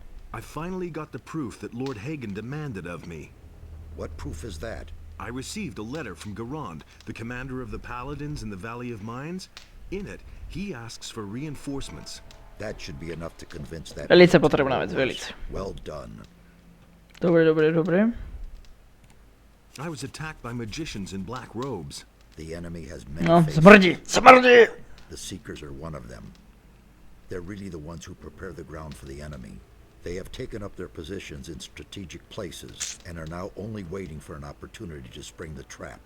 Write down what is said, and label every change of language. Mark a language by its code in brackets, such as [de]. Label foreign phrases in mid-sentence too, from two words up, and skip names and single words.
[en] I finally got the proof that Lord Hagen demanded of me. What proof is that? I received a letter from Garand, the commander of the Paladins in the Valley of Mines. In it, he asks for reinforcements. That should be enough to convince that. [sk] Velice potrebná vec, velice. [en] Well done. [sk] Dobre, dobre, dobre. [en] I was attacked by magicians in black robes. The enemy has many [sk] No, [en] faces. [sk] smrdí, smrdí! [en] The Seekers are one of them. They're really the ones who prepare the ground for the enemy. They have taken up their positions in strategic places and are now only waiting for an opportunity to spring the trap.